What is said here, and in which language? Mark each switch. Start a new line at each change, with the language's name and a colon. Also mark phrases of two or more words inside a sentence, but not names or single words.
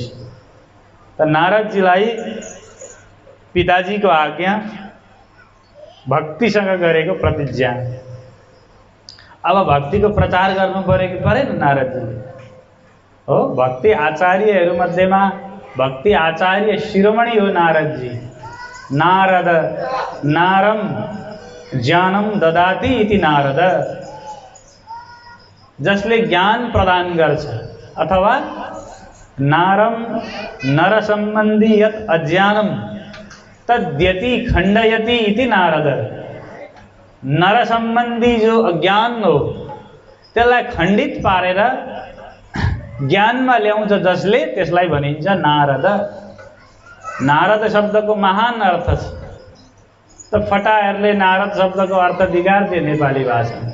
Nepali: त नारदजीलाई पिताजीको आज्ञा, भक्तिसँग गरेको प्रतिज्ञा। अब भक्तिको प्रचार गर्नु पर्यो कि परेन नारदजीले? हो, भक्ति आचार्यहरू मध्येमा भक्ति आचार्य शिरोमणि हो नारदजी।
Sanskrit: नारद नारम ज्ञानम ददाति इति नारद,
Nepali: जसले ज्ञान प्रदान गर्छ, अथवा
Sanskrit: नारम नर सम्बन्धी यत अज्ञानम तद्यति खण्डयति इति नारद।
Nepali: नर सम्बन्धी जो अज्ञान हो त्यसलाई खण्डित पारेर ज्ञानमा ल्याउँछ जसले, त्यसलाई भनिन्छ नारद। नारद शब्दको महान अर्थ छ। त फटाहरूले नारद शब्दको अर्थ बिगार्दिए नेपाली भाषामा।